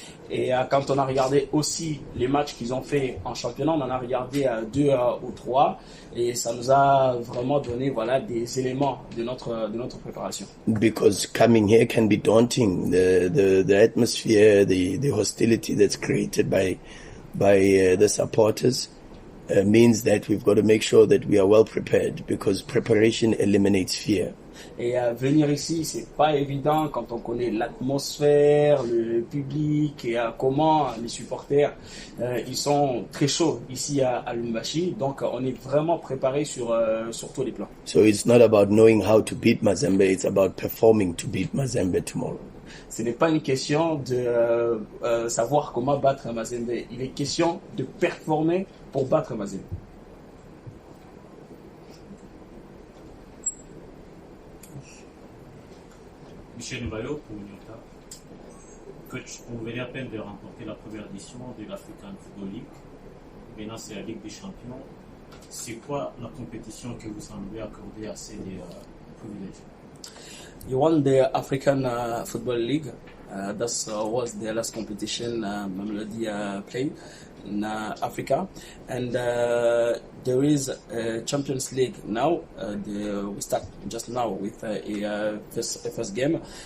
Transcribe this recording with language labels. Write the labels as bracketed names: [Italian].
[French] Et quand on a regardé aussi les matchs qu'ils ont fait en championnat, on en a regardé 2 ou 3 et ça nous a vraiment donné des éléments de notre préparation. [English] Because coming here can be daunting. The atmosphere, the hostility that's created by the supporters means that we've got to make sure that we are well prepared, because preparation eliminates fear. [French] Et venir ici, c'est pas évident quand on connaît l'atmosphère, le public et comment les supporters ils sont très chauds ici à Lubumbashi. Donc on est vraiment préparé sur tous les plans. [English] So it's not about knowing how to beat Mazembe, it's about performing to beat Mazembe tomorrow. [French] Ce n'est pas une question de savoir comment battre Mazembe. Il est question de performer pour battre Mazembe. Michel Valot pour Nyota. Coach, vous venez à peine de remporter la première édition de l'African Football League. Maintenant, c'est la Ligue des Champions. C'est quoi la compétition que vous semblez accorder à ces privilèges? [English] You won the African Football League. That was the last competition Mamelodi played in Africa. And there is a Champions League now. We start just now with a first game.